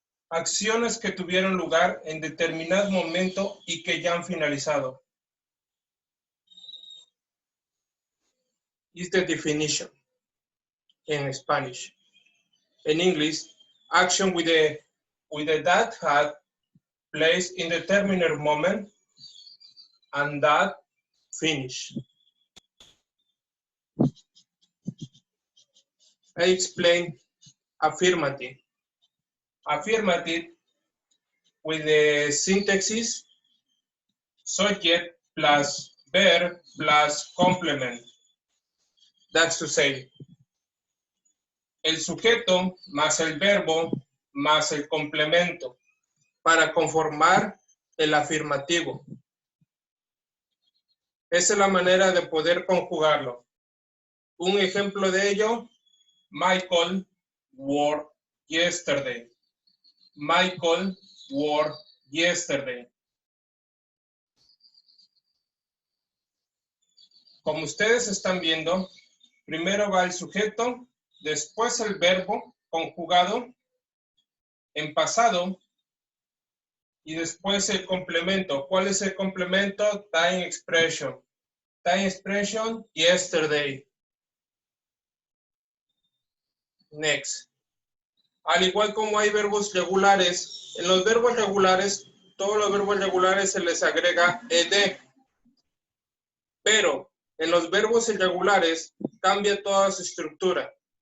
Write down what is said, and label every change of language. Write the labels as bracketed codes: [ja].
[es] Acciones que tuvieron lugar en determinado momento y que ya han finalizado. [en] Is the definition in Spanish. In English, action with a that had place in the determinate moment and that finish. I explain affirmative. Affirmative with the syntaxis subject plus verb plus complement. That's to say, [es] el sujeto más el verbo más el complemento para conformar el afirmativo. Esa es la manera de poder conjugarlo. Un ejemplo de ello, [en] Michael worked yesterday. Michael worked yesterday. [es] Como ustedes están viendo, primero va el sujeto, después el verbo conjugado en pasado y después el complemento. ¿Cuál es el complemento? [en] Time expression. Time expression, yesterday. Next. [es] Al igual como hay verbos regulares, en los verbos regulares, todos los verbos regulares se les agrega ed. Pero en los verbos irregulares cambia toda su estructura.